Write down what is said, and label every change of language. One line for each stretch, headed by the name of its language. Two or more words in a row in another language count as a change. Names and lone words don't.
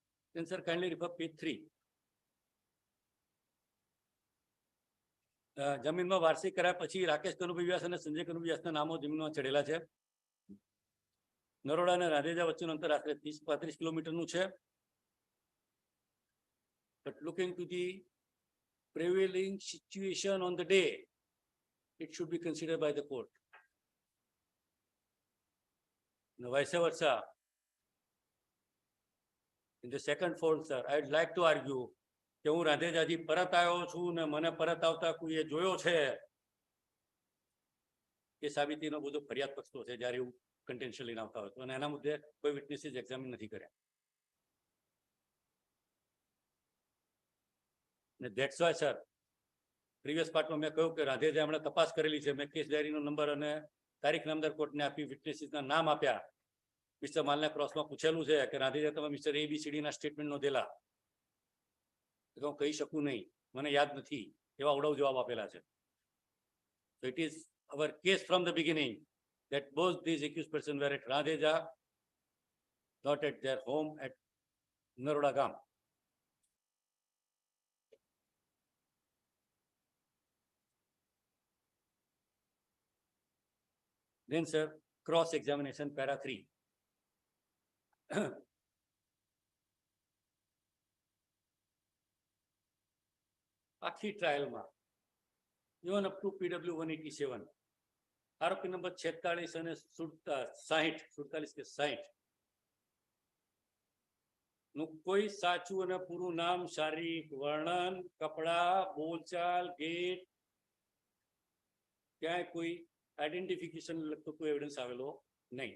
English: Then sir, kindly refer page 3.
Gujarati: જમીનમાં વાર્ષિક કર્યા પછી રાકેશ કનુભાઈ વ્યાસ અને સંજય કનુભાઈ વ્યાસના નામો જમીનમાં ચડેલા છે. નરોડા અને રાધેજા વચ્ચેનું અંતર આશરે 30-35 કિલોમીટરનું છે.
English: But looking to the prevailing situation on the day, it should be considered by the court. Now, vice versa. In the second fold, sir, I'd like to argue
Gujarati: કે હું રાધેજાથી પરત આવ્યો છું ને મને પરત આવતા કોઈએ જોયો છે એ સાબિતીનો બધો ફરિયાદ પક્ષતો છે જ્યારે એવું કન્ટેન્શન લઈને આવતા હોય તો, અને એના મુદ્દે કોઈ
English: witnesses examine
Gujarati: નથી કર્યા. ને
English: that's why sir, previous partમાં
Gujarati: મેં કહ્યું કે રાધેજા હમણાં તપાસ કરેલી છે, મેં કેસ ડાયરીનો નંબર અને તારીખ નામદાર કોર્ટને આપી, વિટનેસીસના નામ આપ્યા. મિસ્ટર માલના ક્રોસમાં પૂછેલું છે કે રાધેજા તમે મિસ્ટર ABCDના સ્ટેટમેન્ટ નોંધેલા, તો હું કહી શકું નહીં, મને યાદ નથી, એવા ઉડાવ જવાબ આપેલા છે.
English: So it is our case from the beginning that both these accused persons were at Radheja, not at their home at Naroda Gam. Then sir, cross examination para 3.
Gujarati: આખી ટ્રાયલમાં
English: even up to PW 187
Gujarati: આરોપી નંબર 46 અને 47 કે 60 નું કોઈ સાચું અને પૂરું નામ, શારીરિક વર્ણન, કપડા, બોલચાલ, ગેટ, ક્યાંય કોઈ આઈડેન્ટિફિકેશન લગતો કોઈ એવિડન્સ આવેલો નહીં.